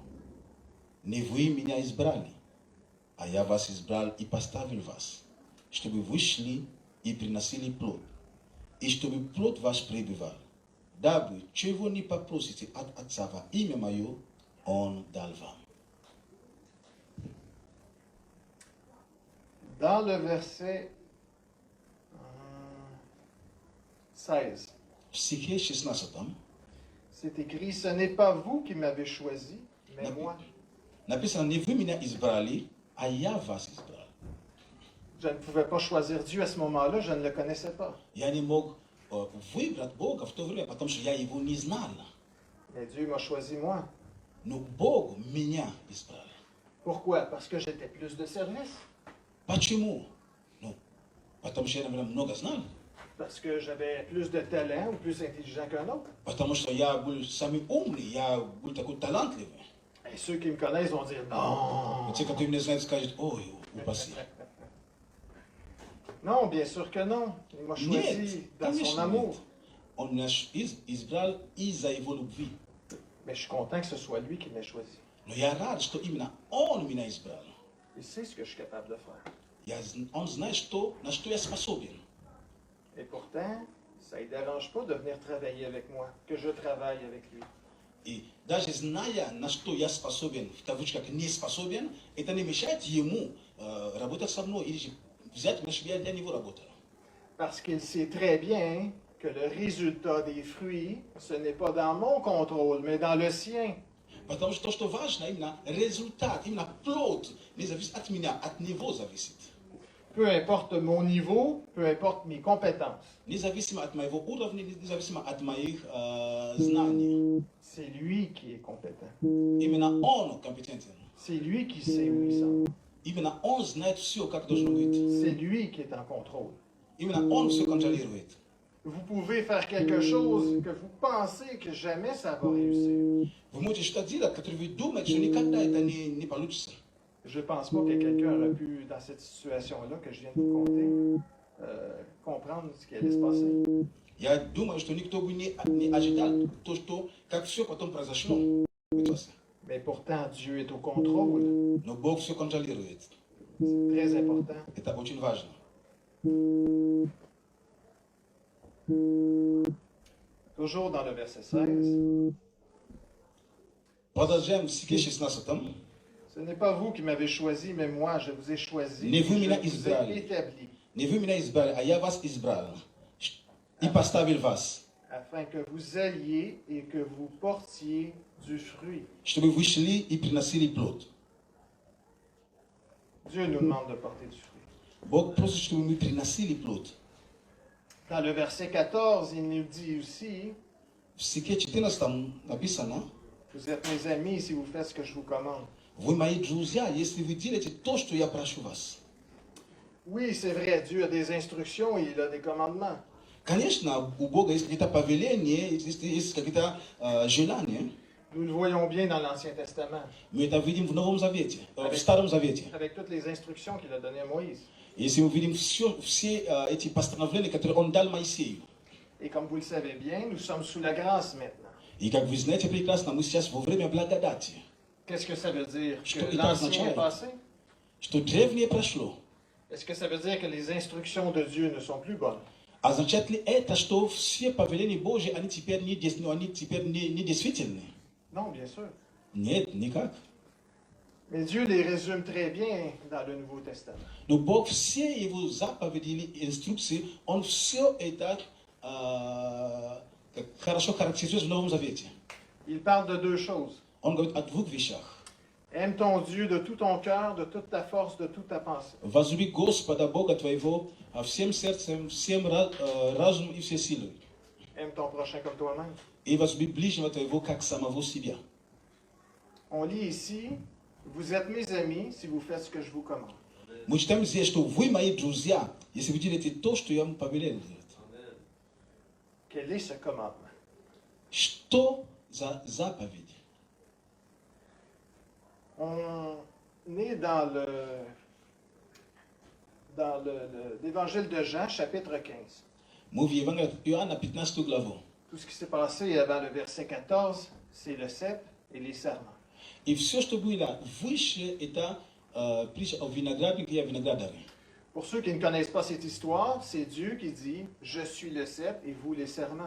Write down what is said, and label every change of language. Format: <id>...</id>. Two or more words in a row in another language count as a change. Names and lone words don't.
<ru>Не вы меня избрали, а я вас избрал и поставил вас, чтобы вы шли и приносили плод, и чтобы плод ваш пребывал, дабы, чего не попросите от Отца во имя Мое, Он дал вам.</ru> <fr>Dans le verset 16,</fr> <ru>В стихе 16</ru> <fr>c'est écrit, ce n'est pas vous qui m'avez choisi, mais moi.</fr> <ru>написано, не вы меня избрали, а я вас избрал.</ru> <fr>Je ne pouvais pas choisir Dieu à ce moment-là, je ne le connaissais pas.</fr> <ru>Я не мог выбрать Бога в то время, потому что я Его не знал.</ru> <fr>Mais Dieu m'a choisi moi.</fr> <ru>Но Бог меня избрал.</ru> <fr>Pourquoi? Parce que j'étais plus de service.</fr> <ru>Почему? Ну, потому что я, наверное, много знал.</ru> <fr>Parce que j'avais plus de talent ou plus intelligent qu'un autre.</fr> <ru>Потому что я был самый умный, я был такой талантливый.</ru> <fr>Et ceux qui me connaissent vont dire non.</fr> <ru>И те, которые меня знают, скажут, ой, упаси.</ru> <fr>Non, bien sûr que non. Il m'a choisi</fr> <ru>Нет,</ru> <fr>dans son</fr> <ru>конечно</ru> <fr>amour.</fr> <ru>нет. Он меня избрал из-за Его любви.</ru> <fr>Mais je suis content que ce soit lui qui m'ait choisi.</fr> <ru>Но я рад, что именно Он меня избрал.</ru> <fr>Il sait ce que je suis capable de faire.</fr> <ru>Он знает, на что я способен.</ru> <fr>Et pourtant, ça ne dérange pas de venir travailler avec moi, que je travaille avec lui.</fr> <ru>И даже зная, на что я способен, в кавычках не способен, это не мешает ему работать со мной или же взять меня, чтобы я для него работал.</ru> <fr>Parce qu'il sait très bien que le résultat des fruits, ce n'est pas dans mon contrôle, mais dans le sien.</fr> <ru>Потому что то, что важно, именно результат, именно плод, не зависит от меня, от него зависит.</ru> <fr>Peu importe mon niveau, peu importe mes compétences.</fr> <ru>Независимо от моего уровня, независимо от моих знаний.</ru> <fr>C'est lui qui est compétent.</fr> <ru>Именно он компетентен.</ru> <fr>C'est lui qui sait où il s'en va.</fr> <ru>Именно он знает все, как должно быть.</ru> <fr>C'est lui qui est en contrôle.</fr> <ru>Именно он все контролирует.</ru> <fr>Vous pouvez faire quelque chose que vous pensez que jamais ça va réussir.</fr> <ru>Вы можете что-то делать, которое вы думаете, что никогда это не получится.</ru> <fr>Je ne pense pas que quelqu'un aurait pu, dans cette situation-là que je viens de vous conter, comprendre ce qui allait se passer.</fr> <ru>Я думаю, что никто бы не ожидал то, что как все потом произошло.</ru> <fr>Mais pourtant, Dieu est au contrôle.</fr> <ru>Но Бог все контролирует.</ru> <fr>C'est très important.</fr> <ru>Это очень важно.</ru> <fr>Toujours dans le verset 16.</fr> <ru>Продолжаем в стихе 16.</ru> <fr>Ce n'est pas vous qui m'avez choisi, mais moi, je vous ai choisi.</fr> <ru>Не</ru> <fr>Et</fr> <ru>вы меня</ru> <fr>je vous</fr> <ru>избрали.</ru> <fr>ai établi,</fr> <ru>Не вы меня избрали, а я вас избрал. И поставил вас,</ru> <fr>afin que vous alliez et que vous portiez du fruit.</fr> <ru>чтобы вы шли и приносили плод.</ru> <fr>Dieu nous demande de porter du fruit.</fr> <ru>Бог просит, чтобы мы приносили плод.</ru> <fr>Dans le verset 14, il nous dit aussi,</fr> <ru>В стихе 14 написано:</ru> <fr>vous êtes mes amis si vous faites ce que je vous commande.</fr> <ru>вы мои друзья, если вы делаете то, что я прошу вас.</ru> <fr>Oui, c'est vrai, Dieu a des instructions et il a des commandements.</fr> <ru>Конечно, у Бога есть какие-то повеления, есть какие-то желания.</ru> <fr>Nous le voyons bien dans l'Ancien Testament,</fr> <ru>Мы это видим в Новом Завете, в Старом Завете.</ru> <fr>avec toutes les instructions qu'il a données à Moïse.</fr> <ru>Если мы видим все эти постановления, которые Он дал Моисею.</ru> <fr>Et comme vous le savez bien, nous sommes sous la grâce maintenant.</fr> <ru>И как вы знаете прекрасно, мы сейчас во время благодати.</ru> <fr>Qu'est-ce que ça veut dire?</fr> <ru>Что</ru> <fr>Que</fr> <ru>это</ru> <fr>l'ancien</fr> <ru>означает?</ru> <fr>est passé?</fr> <ru>Что древнее прошло.</ru> <fr>Est-ce que ça veut dire que les instructions de Dieu ne sont plus bonnes?</fr> <ru>Означает ли это, что все повеления Божьи, они теперь не действительны?</ru> <fr>Non, bien sûr.</fr> <ru>Нет, никак.</ru> <fr>Mais Dieu les résume très bien dans le Nouveau Testament.</fr> <ru>Но Бог все Его заповеди или инструкции, Он все это хорошо характеризует в Новом Завете.</ru> <fr>Il parle de deux choses.</fr> <ru>Он говорит о двух вещах.</ru> <fr>Aime ton Dieu de tout ton cœur, de toute ta force, de toute ta pensée.</fr> <ru>Возлюби Господа Бога твоего всем сердцем, всем разумом и всей силой.</ru> <fr>Aime ton prochain comme toi-même.</fr> <ru>И возлюби ближнего твоего, как самого себя.</ru> <fr>On lit ici, vous êtes mes amis si vous faites ce que je vous commande.</fr> <ru>Мы читаем здесь, что вы мои друзья, если вы делаете то, что я вам повелел делать.</ru> <fr>Quel est ce commandement?</fr> <ru>Что за заповедь?</ru> <fr>On est dans l'évangile de Jean, chapitre 15.</fr> <ru>Мы в Евангелии от Иоанна 15 главу.</ru> <fr>Tout ce qui s'est passé avant le verset 14, c'est le cep et les serments.</fr> <ru>И все, что было выше, это притча о винограднике и о виноградаре.</ru> <fr>Pour ceux qui ne connaissent pas cette histoire, c'est Dieu qui dit « Je suis le cep et vous les serments ».</fr>